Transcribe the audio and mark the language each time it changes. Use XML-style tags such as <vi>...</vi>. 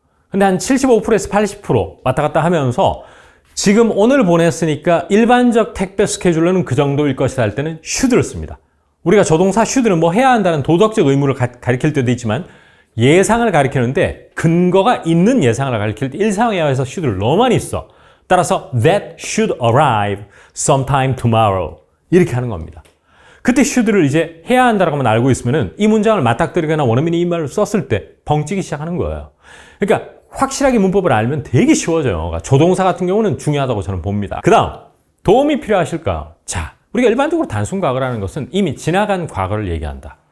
<ko>근데 한 75%에서 80% 왔다 갔다 하면서 지금 오늘 보냈으니까 일반적 택배 스케줄로는 그 정도일 것이다 할 때는 should를 씁니다. 우리가 조동사 should는 해야 한다는 도덕적 의무를 가리킬 때도 있지만 예상을 가리키는데 근거가 있는 예상을 가리킬 때 일상회화에서 should를 너무 많이 써. 따라서</ko> <en>that should arrive sometime tomorrow</en> <ko>이렇게 하는 겁니다. 그때 should를 이제 해야 한다라고만 알고 있으면은 이 문장을 맞닥뜨리거나 원어민이 이 말을 썼을 때 벙찌기 시작하는 거예요. 그러니까 확실하게 문법을 알면 되게 쉬워져요. 그러니까 조동사 같은 경우는 중요하다고 저는 봅니다. 그 다음 도움이 필요하실까요? 자, 우리가 일반적으로 단순 과거라는 것은 이미 지나간 과거를 얘기한다.</ko>